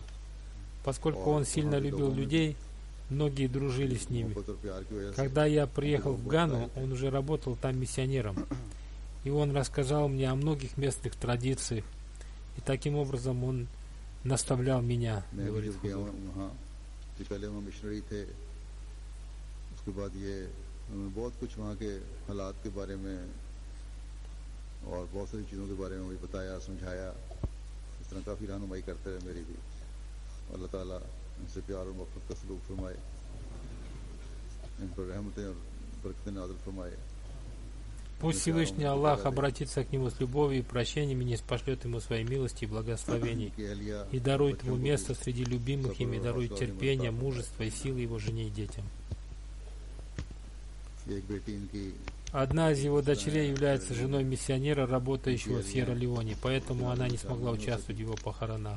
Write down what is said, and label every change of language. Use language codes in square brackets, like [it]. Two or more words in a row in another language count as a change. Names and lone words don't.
[ru] Поскольку он сильно любил людей, многие дружили с ними. Когда я приехал в Гану, он уже работал там миссионером, и он рассказал мне о многих местных традициях, и таким образом он наставлял меня, говорит Хузур. [ur] بہت کچھ وہاں کے حالات کے بارے میں اور بہت ساری چیزوں کے بارے میں مجھے بتایا، سمجھایا. اس طرح کافی رہنمائی کرتے رہے میری بھی۔ اللہ تعالیٰ ان سے پیار اور محبت کا سلوک فرمائے، ان پر رحمتیں اور برکتیں نازل فرمائے. [ru] Пусть Всевышний Аллах обратится к нему с любовью и прощением и ниспошлет ему своей милости и благословений, и дарует ему место среди любимых им, и дарует терпение, мужество и силы его жене и детям. Одна из его дочерей является женой миссионера, работающего в Сьерра-Леоне, поэтому она не смогла участвовать в его похоронах.